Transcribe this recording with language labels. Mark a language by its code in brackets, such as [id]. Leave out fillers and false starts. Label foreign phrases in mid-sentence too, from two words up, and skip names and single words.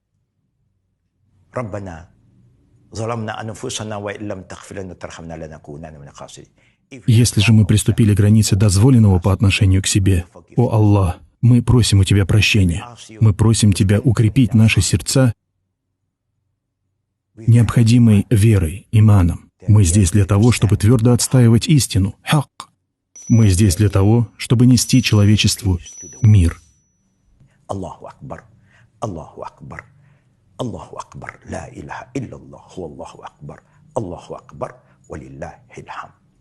[ru] Если же мы приступили к границе дозволенного по отношению к себе, о Аллах, мы просим у Тебя прощения. Мы просим Тебя укрепить наши сердца необходимой верой, иманом. Мы здесь для того, чтобы твердо отстаивать истину, хак. Мы здесь для того, чтобы нести человечеству мир. [ar] الله أكبر، الله أكبر، الله أكبر، لا إله إلا الله، الله أكبر، ولله الحمد.